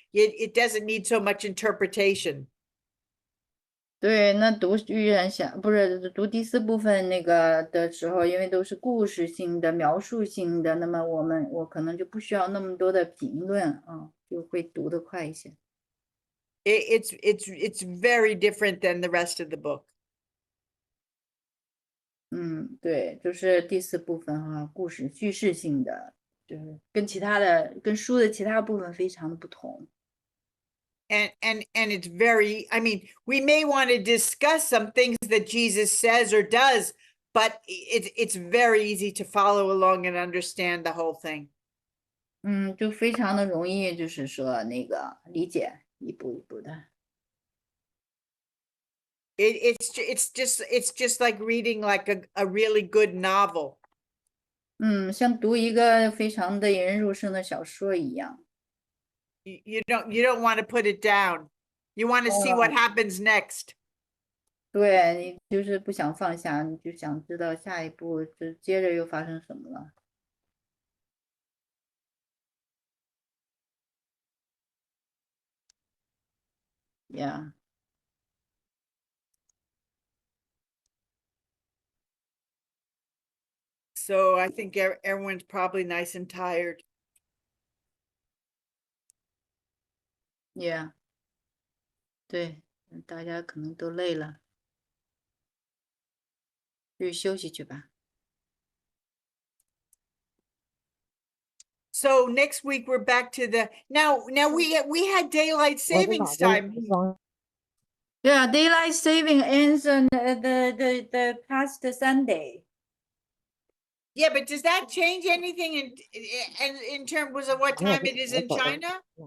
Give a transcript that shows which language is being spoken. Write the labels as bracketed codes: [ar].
[en] It doesn't need so much interpretation. [zh] 对，那读预言下不是读第4部分那个的时候，因为都是故事性的、描述性的，那么我可能就不需要那么多的评论就会读得快一些。 [en] It's very different than the rest of the book. [zh] 对，就是第4部分故事叙事性的，就是跟书的其他部分非常的不同。 [en] And it's very, I mean, we may want to discuss some things that Jesus says or does, but it's very easy to follow along and understand the whole thing. [zh] 就非常的容易，就是说理解一步一步的。 [en] It's just like reading like a really good novel. [zh] 像读一个非常的引人入胜的小说一样。 [en] You don't want to put it down. You want to see what happens next. [zh] 对，你就是不想放下，你就想知道下一步接着又发生什么了。 [en] Yeah. So I think everyone's probably nice and tired. Yeah. [zh] 对，大家可能都累了，去休息去吧。 [en] So next week we're back to the now we had daylight savings time. Yeah, daylight saving ends on the past Sunday. Yeah, but does that change anything in terms of what time it is in China?